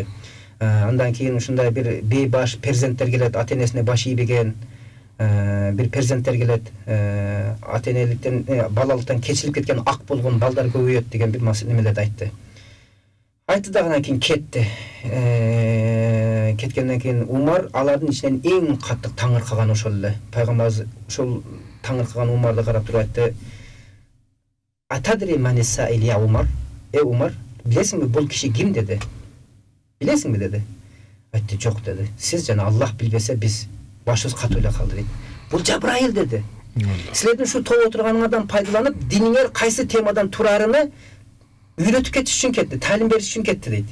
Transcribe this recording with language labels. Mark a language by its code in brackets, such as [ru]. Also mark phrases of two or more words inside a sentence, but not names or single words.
[ky] Андан кийин ушундай бир бейбаш перзенттер келет, ата-энесине баш ийбеген бир перзенттер келет, ата-энеликтен, балалыктан кечилип кеткен ак болгон балдар көбөйөт деген бир немелерди айтты. Айтты да анан кийин кетти. Кеткенден кийин Умар алардын ичинен эң каттык таңыркаган ошол эле. Пайгамбар ошол таңыркаган Умарды карап туруп айтты: [ar] "أتدري من السائل يا عمر?" [ky] Умар, билесиңби бул киши ким деди? Билесиңби деди. Айтты: "Жок" деди. "Сиз жана Аллах билбесе биз башыбыз катуу эле калды" дейт. "Бул Жабраил" деди. "Силердин ушу топ отурганыңардан пайдаланып, диниңер кайсы темадан турарыны үйрөтүп кетиш үчүн кетти, талим бериш үчүн кетти" дейт.